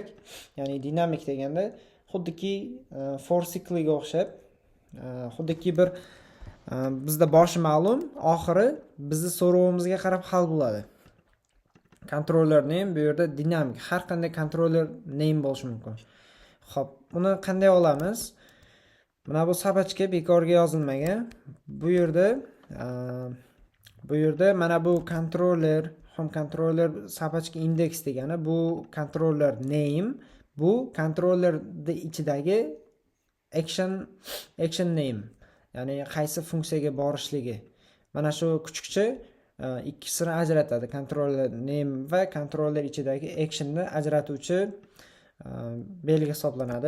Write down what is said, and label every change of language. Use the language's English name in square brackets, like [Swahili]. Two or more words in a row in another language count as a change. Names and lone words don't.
[Uzbek] Ya'ni dinamik deganda xuddiki for cycliga o'xshab, xuddiki bir bizda boshi ma'lum, oxiri bizni so'rovimizga qarab hal bo'ladi. [English] Controller name [Uzbek] bu yerda dinamik, har qanday [English] controller name [Uzbek] bo'lishi mumkin. Xo'p, uni qanday olamiz? Mana bu sabachka bekorga yozilmagan. Bu yerda mana bu [English] controller, home controller [Uzbek] sabachka index degani bu [English] controller name, [Uzbek] bu controller ichidagi [English] action name. [Uzbek] Ya'ni qaysi funksiyaga borishligi. Mana shu kuchukcha ikkisini ajratadi. [English] Controller name [Uzbek] va controller ichidagi actionni ajratuvchi belgi hisoblanadi.